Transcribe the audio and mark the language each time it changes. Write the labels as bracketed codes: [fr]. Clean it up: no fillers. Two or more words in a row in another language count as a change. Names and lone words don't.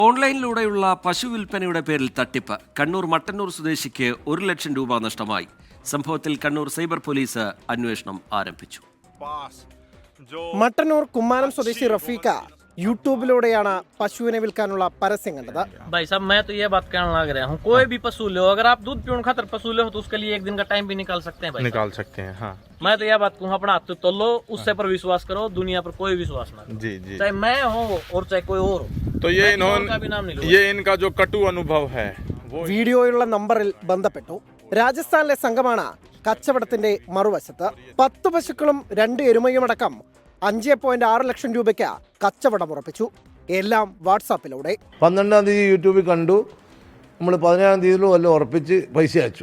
[ml] ഓൺലൈനിലൂടെയുള്ള പശു വിൽപ്പനയുടെ പേരിൽ തട്ടിപ്പ്. കണ്ണൂർ മട്ടന്നൂർ സ്വദേശിക്ക് 1 ലക്ഷം രൂപ നഷ്ടമായി. സംഭവത്തിൽ കണ്ണൂർ സൈബർ പോലീസ് അന്വേഷണം ആരംഭിച്ചു. മട്ടന്നൂർ കുമ്മാനം സ്വദേശി റഫീഖ യൂട്യൂബിലൂടെയാണ് പശുവിനെ വിൽക്കാനുള്ള പരസ്യം കണ്ടത്. [hi] भाई साहब मैं तो ये बात कहने लग रहा हूँ, कोई भी पशु लो, अगर आप दूध पीने खातर पशु लो तो उसके लिए एक दिन का टाइम भी निकाल सकते हैं भाई, निकाल सकते हैं। हाँ मैं तो यह बात कहूँ, अपना हाथ तो लो, उससे पर विश्वास करो, दुनिया पर कोई विश्वास ना करो। जी जी। चाहे मैं हूँ और चाहे कोई और हो। तो ये का भी नाम नहीं लूंगा। ये इनका जो कटु अनुभव है वो [ml] വീഡിയോയിലുള്ള നമ്പറിൽ ബന്ധപ്പെട്ടു. രാജസ്ഥാനിലെ സംഘമാണ് കച്ചവടത്തിന്റെ മറുവശത്ത്. 10 പശുക്കളും 2 എരുമയുമടക്കം 5.6 ലക്ഷം രൂപയ്ക്ക് കച്ചവടം ഉറപ്പിച്ചു. എല്ലാം വാട്സാപ്പിലൂടെ. 12-ാം തീയതി യൂട്യൂബിൽ കണ്ടു. നമ്മൾ 17-ാം തീയതിയിലും എല്ലാം ഉറപ്പിച്ച് പൈസ അയച്ചു.